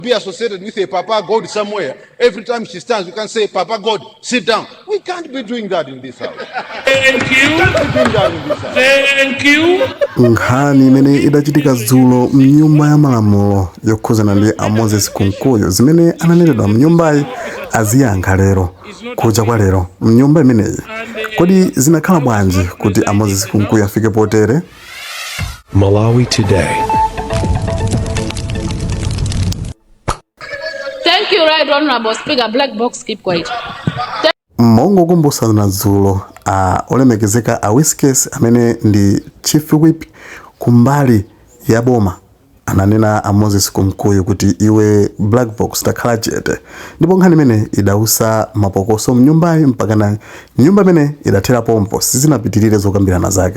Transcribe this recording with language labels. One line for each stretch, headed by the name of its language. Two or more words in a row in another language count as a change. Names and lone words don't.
English: Be associated with a Papa God somewhere. Every time she stands, you can say, Papa God, sit down. We can't be doing that in this house. Thank you. We can't be doing that in this house. Thank you.
Nyanja: Nkhani imene idachitika dzulo mnyumba ya malamulo yokhuzana ndi a Moses Kunkuyu zimene ananenedwa mnyumbayi aziyankha lero kucha kwa lero mnyumba imeneyi. Kodi zinakhala bwanji kuti a Moses Kunkuyu afike potere? Malawi Today.
English: Thank you, Right Honorable Speaker. Black box, keep quiet.
Nyanja: Mongo kumbusana dzulo olemekezeka a Whiskers amene ndi
English: Chief Whip
Nyanja: kumbali ya boma ananena a Moses Kunkuyu kuti iwe
English: black box
Nyanja: takhala chete. Ndipo nkhani imene idausa mapokoso mnyumbayi mpaka na nyumba imene idathera pompo sizinapitirire zokambirana zake.